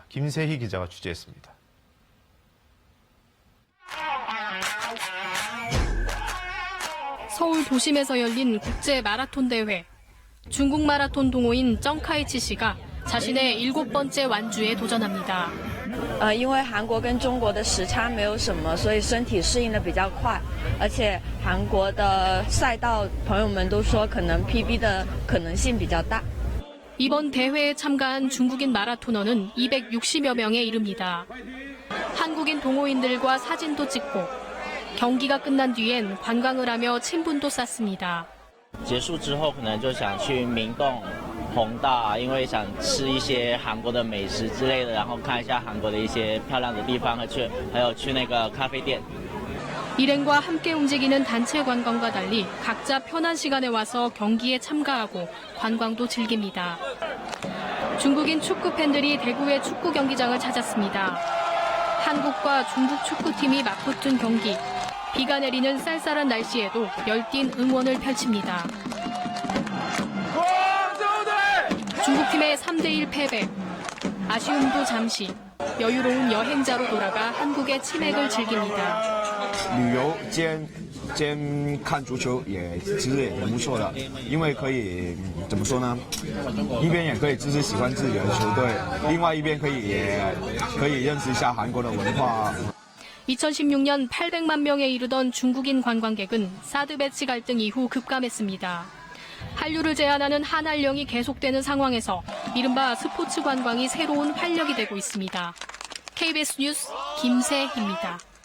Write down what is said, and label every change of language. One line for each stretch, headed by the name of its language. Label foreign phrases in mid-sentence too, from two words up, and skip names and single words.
Korean: 김세희 기자가 취재했습니다. 서울 도심에서 열린 국제 마라톤 대회. 중국 마라톤 동호인 정카이치 씨가 자신의 7번째 완주에 도전합니다.
Chinese: 因为韩国跟中国的时差没有什么，所以身体适应的比较快，而且韩国的赛道朋友们都说可能 PB 的可能性比较大。
Korean: 이번 대회에 참가한 중국인 마라토너는 260여 명에 이릅니다. 한국인 동호인들과 사진도 찍고 경기가 끝난 뒤엔 관광을 하며 친분도 쌓습니다.
Chinese: 结束之后可能就想去明洞弘大，因为想吃一些韩国的美食之类的，然后看一下韩国的一些漂亮的地方，还有去那个咖啡店。
Korean: 일행과 함께 움직이는 단체 관광과 달리 각자 편한 시간에 와서 경기에 참가하고 관광도 즐깁니다. 중국인 축구 팬들이 대구의 축구 경기장을 찾았습니다. 한국과 중국 축구팀이 맞붙은 경기. 비가 내리는 쌀쌀한 날씨에도 열띤 응원을 펼칩니다. 중국팀의 3대1 패배. 아쉬움도 잠시. 여유로운 여행자로 돌아가 한국의 치맥을 즐깁니다.
Chinese: 旅游兼看足球其实也挺不错的，因为可以怎么说呢？一边也可以支持喜欢自己的球队，另外一边可以认识一下韩国的文化。
Korean: 2016년 800만 명에 이르던 중국인 관광객은 사드 배치 갈등 이후 급감했습니다. 한류를 제한하는 한한령이 계속되는 상황에서 이른바 스포츠 관광이 새로운 활력이 되고 있습니다. KBS 뉴스 김세희입니다.